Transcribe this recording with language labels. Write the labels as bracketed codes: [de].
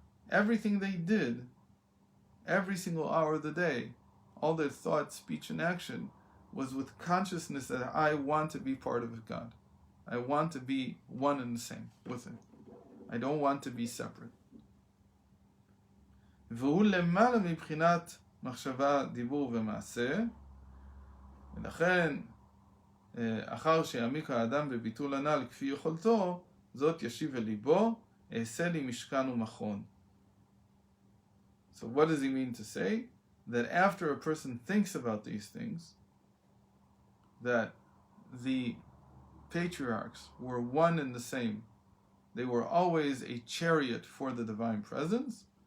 [en] Everything they did, every single hour of the day, all their thought, speech, and action was with consciousness that I want to be part of God. I want to be one and the same with Him. I don't want to be separate. [he] והוא למעלה מבחינת מחשבה, דיבור ומעשה, ולכן אחר שיעמיק האדם בביטול הנ"ל כפי יכולתו, זאת ישיב אל ליבו, אעשה לי משכן ומכון. [en] So what does he mean to say? That after a person thinks about these things, that the patriarchs were one and the same. They were always a chariot for the divine presence.